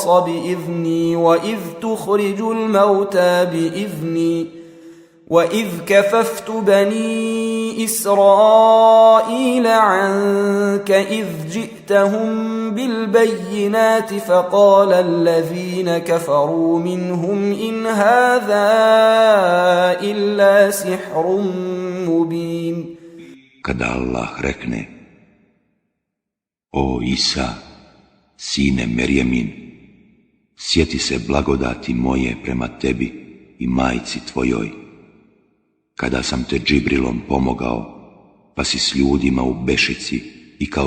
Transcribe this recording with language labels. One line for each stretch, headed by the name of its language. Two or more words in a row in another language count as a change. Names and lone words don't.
Arabic: بإذني وإذ تخرج الموتى بإذني وإذ كففت بني إسرائيل عنك إذ جئتهم بالبينات فقال الذين كفروا منهم إن هذا إلا سحر مبين.
Bosnian: Kada Allah rekne: O Isa, sine Merjemin, sjeti se blagodati moje prema tebi i majci tvojoj, kada sam te Džibrilom pomogao, pa si s ljudima u Bešici i kao